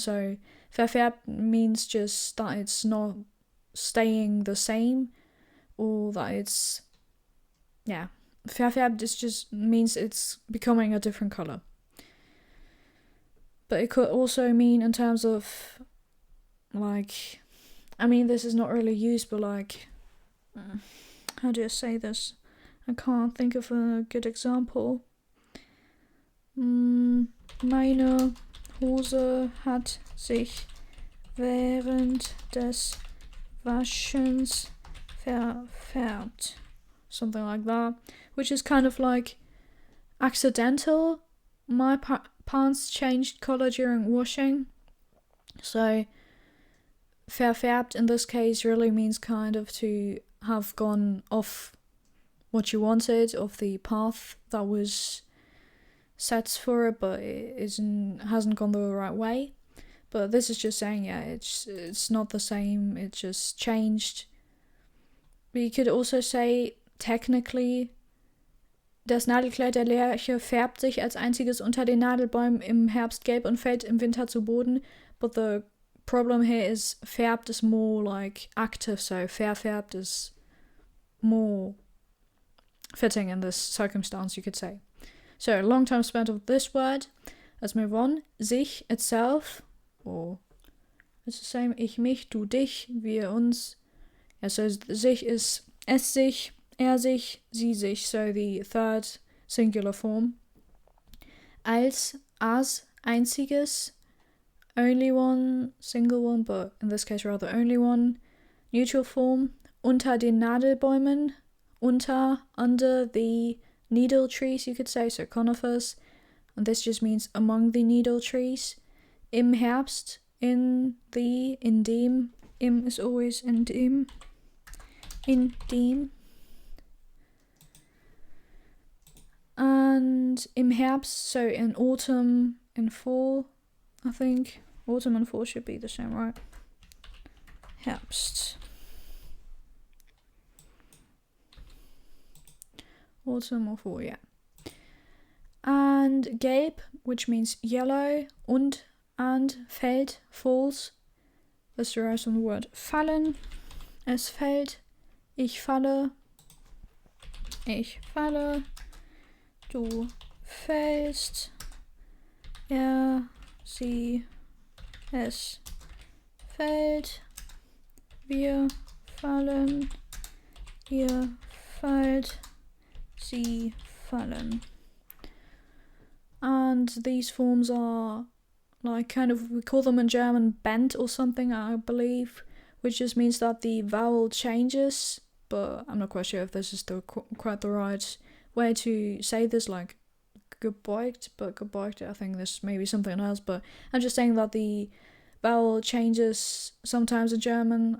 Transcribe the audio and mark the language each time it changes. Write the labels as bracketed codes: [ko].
[en] So verfärbt means just that it's not staying the same, or that it's, yeah, verfärbt just means it's becoming a different color. But it could also mean in terms of, like, I mean, this is not really used, but like, how do I say this? I can't think of a good example. [de] Meine Hose hat sich während des Waschens verfärbt. [en] Something like that. Which is kind of like accidental. My pants changed color during washing. So verfärbt in this case really means kind of to have gone off what you wanted, of the path that was set for it, but it hasn't gone the right way. But this is just saying, yeah, it's not the same, it just changed. But you could also say, technically, [de] das Nadelkleid der Lärche färbt sich als einziges unter den Nadelbäumen im Herbst gelb und fällt im Winter zu Boden. [en] But the problem here is färbt is more like active, so verfärbt is more fitting in this circumstance, you could say. So, a long time spent of this word. Let's move on. Sich, itself, or it's the same. [de] Ich, mich, du, dich, wir, uns. [en] Yeah, so sich is [de] es sich, er sich, sie sich, [en] so the third singular form. Als, as, einziges, only one, single one, but in this case rather only one. Neutral form. [de] Unter den Nadelbäumen, [en] under the needle trees, you could say, so conifers, and this just means among the needle trees. Im Herbst, in dem, im is always in dem, and [de] im Herbst, [en] so in autumn, in fall, I think, autumn and fall should be the same, right? Herbst. autumn or fall, yeah. And gelb, which means yellow, and fällt, falls. This derives from the word fallen. [de] Es fällt, ich falle, du fällst, sie, es fällt, wir fallen, ihr fallt, sie fallen. [en] And these forms are like kind of, we call them in German bent or something, I believe, which just means that the vowel changes, but I'm not quite sure if this is quite the right way to say this, like gebeugt, but gebeugt, I think this may be something else, but I'm just saying that the vowel changes sometimes in German.